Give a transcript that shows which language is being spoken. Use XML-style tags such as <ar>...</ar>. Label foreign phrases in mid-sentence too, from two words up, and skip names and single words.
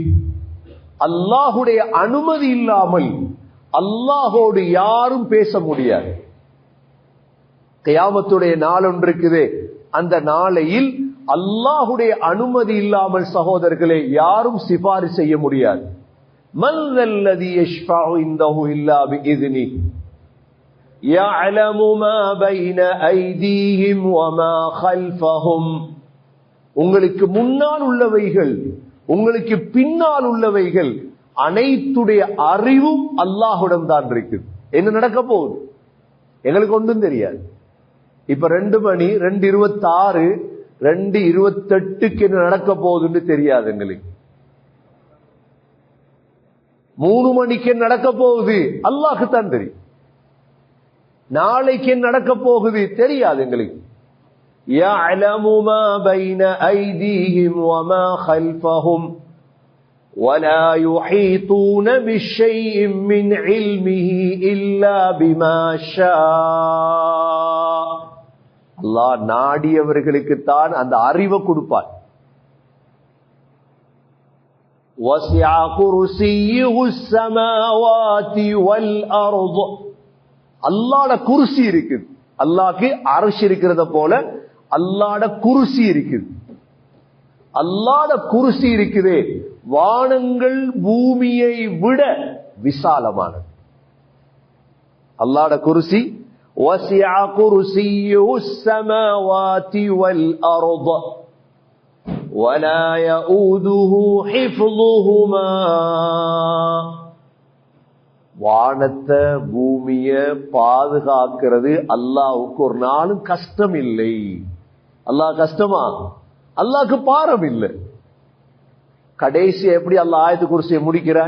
<ta>அல்லாஹ்வுடைய அனுமதி இல்லாமல் அல்லாஹ்வோடு யாரும் பேச முடியாது. கியாமத்துடைய நாள் ஒன்று இருக்குது. அந்த நாளையில் அல்லாஹ்வுடைய அனுமதி இல்லாமல் சகோதரர்களே யாரும் சிபாரிசு செய்ய முடியாது.</ta> <ar>من ذا الذي يشفع عنده إلا بإذنه يعلم ما بين أيديهم وما خلفهم.</ar> <ta>உங்களுக்கு முன்னால் உள்ளவைகள், உங்களுக்கு பின்னால் உள்ளவைகள் அனைத்துடைய அறிவும் அல்லாஹ்விடம் தான் இருக்குது. என்ன நடக்க போகுது? எங்களுக்கு ஒன்றும் தெரியாது. இப்ப 2 மணி 2:26 2:28 என்ன நடக்க போகுதுன்னு தெரியாது எங்களுக்கு. 3 மணிக்கு நடக்க போகுது அல்லாஹ்க்கு தான் தெரியும். நாளைக்கு நடக்க போகுது தெரியாது எங்களுக்கு.</ta> <ar>يَعْلَمُ مَا بَيْنَ أَيْدِيهِمْ وَمَا خَلْفَهُمْ وَلَا يُحِيطُونَ بِشَيْءٍ مِّنْ عِلْمِهِ إِلَّا بِمَا شَاءَ.</ar> <ta>அல்லாஹ் நாடியவர்களுக்கு தான் அந்த அறிவை கொடுப்பார்.</ta> <ar>وَسِعَ كُرْسِيُّهُ السَّمَاوَاتِ وَالْأَرْضَ.</ar> <ta>அல்லாஹ்ட குர்சி இருக்குது. அல்லாஹ்க்கு அர்ஷ் இருக்கிறத போல அல்லாஹ்ட குர்சி இருக்குது. அல்லாஹ்ட குர்சி இருக்குதே வானங்கள் பூமியை விட விசாலமானது. அல்லாஹ்ட குர்சி</ta> <ar>وَسِعَ كُرْسِيُّهُ السَّمَاوَاتِ وَالْأَرْضَ وَلَا يَؤُودُهُ حِفْظُهُمَا.</ar> <ta>வானத்தை பூமிய பாதுகாக்கிறது அல்லாஹ்வுக்கு ஒரு நாளும் கஷ்டம் இல்லை. அல்லாஹ் கஷ்டமா? அல்லாஹ்க்கு பாரம் இல்லை. கடைசி எப்படி அல்லாஹ் ஆயத்து குர்சியை முடிக்கிறான்?</ta>